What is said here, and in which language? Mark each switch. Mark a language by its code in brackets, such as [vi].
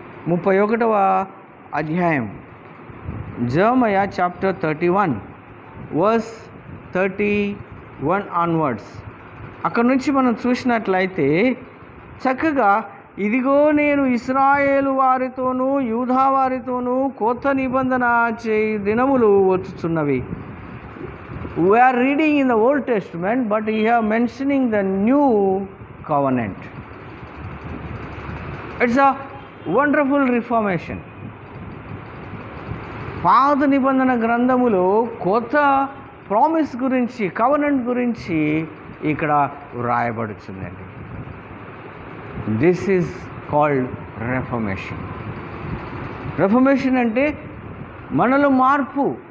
[te] 31వ అధ్యాయం, జెరమయా chapter 31 verse 31 onwards. అక్కడ నుంచి మనం చూసినట్లయితే చక్కగా, ఇదిగో నేను ఇశ్రాయేలు వారితోనూ యూదా వారితోనూ కొత్త నిబంధన చేయు దినములు వచ్చుచున్నవి. [en] We are reading in the Old Testament, but here mentioning the new covenant. It's a wonderful reformation. [te] పాత నిబంధన గ్రంథములో కొత్త ప్రామిస్ గురించి, కవనెంట్ గురించి ఇక్కడ వ్రాయబడుతుందండి. [en] This is called reformation. [te] Reformation అంటే మనలో మార్పు.